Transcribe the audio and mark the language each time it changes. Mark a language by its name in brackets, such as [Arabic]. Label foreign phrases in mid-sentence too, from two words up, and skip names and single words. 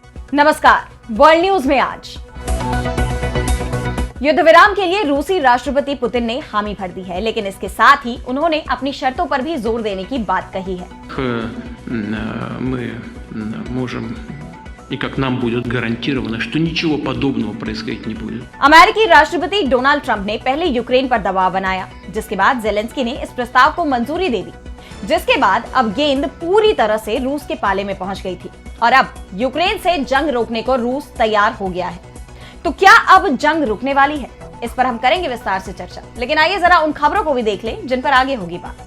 [Hindi] नमस्कार, [English] World News [Hindi] में आज युद्ध विराम के लिए रूसी राष्ट्रपति पुतिन ने हामी भर दी है, लेकिन इसके साथ ही उन्होंने अपनी शर्तों पर भी जोर देने की बात कही है। [Russian] И как нам будет гарантировано, что ничего подобного происходить не будет। [Hindi] अमेरिकी राष्ट्रपति डोनाल्ड ट्रंप ने पहले यूक्रेन पर दबाव बनाया, जिसके बाद जेलेंस्की ने इस प्रस्ताव को मंजूरी दे दी, जिसके बाद अब गेंद पूरी तरह से रूस के पाले में पहुंच गई थी और अब यूक्रेन से जंग रोकने को रूस तैयार हो गया है। तो क्या अब जंग रुकने वाली है? इस पर हम करेंगे विस्तार से चर्चा, लेकिन आइए जरा उन खबरों को भी देख लें जिन पर आगे होगी बात।